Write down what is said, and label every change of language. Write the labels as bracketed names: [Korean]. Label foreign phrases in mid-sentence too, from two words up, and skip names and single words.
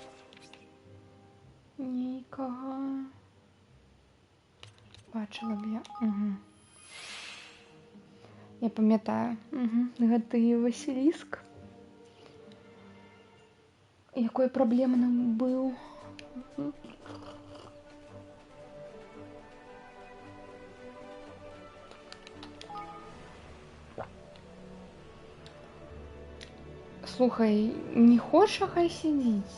[Ukrainian] Нікого. Бачила б я. Угу. Я пам'ятаю. Угу. [Belarusian] Гэты Василіск. Якой праблемным быў. Угу. [Ukrainian] Слухай, не хоча, хай сидіць.